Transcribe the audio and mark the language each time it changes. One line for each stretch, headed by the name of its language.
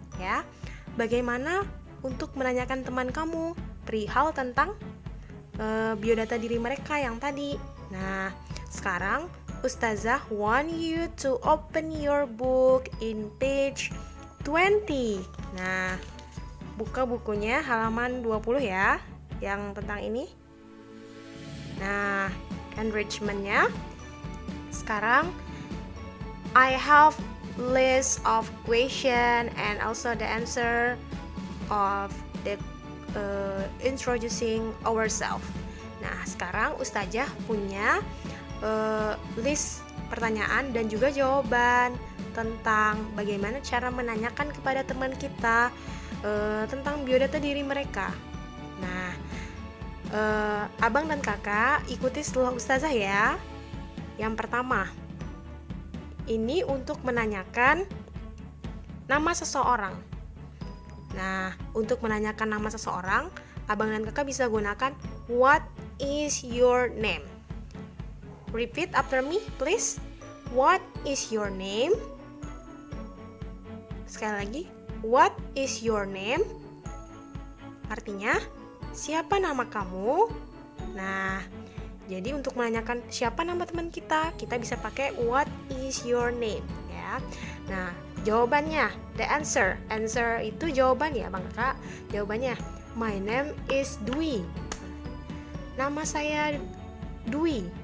Indonesian: Ya, bagaimana untuk menanyakan teman kamu perihal tentang biodata diri mereka yang tadi. Nah, sekarang Ustazah
English: want you to open your book in page 20.
Indonesian: Nah, buka bukunya halaman 20 ya, yang tentang ini. Nah, enrichment-nya.
English: Sekarang I have list of question and also the answer of the introducing ourselves.
Indonesian: Nah, sekarang Ustazah punya list pertanyaan dan juga jawaban tentang bagaimana cara menanyakan kepada teman kita tentang biodata diri mereka. Nah, abang dan kakak ikuti setelah Ustazah ya. Yang pertama, ini untuk menanyakan nama seseorang. Nah, untuk menanyakan nama seseorang, abang dan kakak bisa gunakan
English: what is your name. Repeat after me, please. What is your name?
Indonesian: Sekali lagi,
English: what is your name?
Indonesian: Artinya, siapa nama kamu? Nah, jadi untuk menanyakan siapa nama teman kita bisa pakai
English: what is your name,
Indonesian: ya. Nah, jawabannya, the answer. Answer itu jawaban ya, Bang Kakak. Jawabannya,
English: my name is Dwi.
Indonesian: Nama saya Dwi.